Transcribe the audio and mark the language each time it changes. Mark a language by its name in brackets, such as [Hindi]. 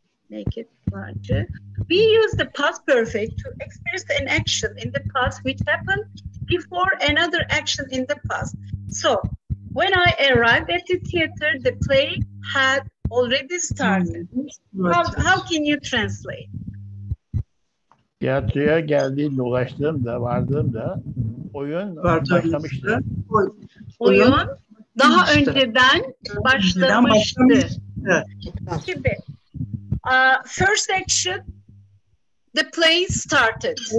[English] Make it larger. We use the past perfect to express an action in the past which happened before another action in the past. So, When I arrived at the theater, the play had already started. How can you translate? [Turkish] Tiyatroya geldiğimde, vardığımda oyun başlamıştı. Oyun daha önceden başlamıştı. Evet. [English] Şimdi, first action, the play started.